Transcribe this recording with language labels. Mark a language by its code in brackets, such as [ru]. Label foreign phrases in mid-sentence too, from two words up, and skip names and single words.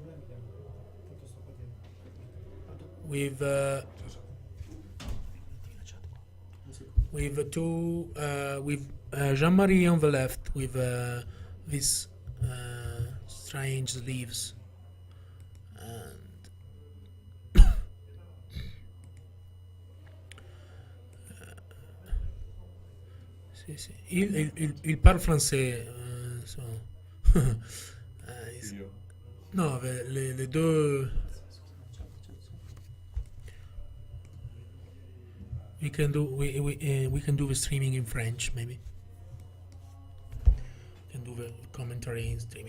[en] with Jean-Marie on the left with these strange sleeves, and [it] sì, sì. [fr] Il parle français, [en] so. No, [fr] les deux. [en] We can do the streaming in French, maybe. Can do the commentary in streaming.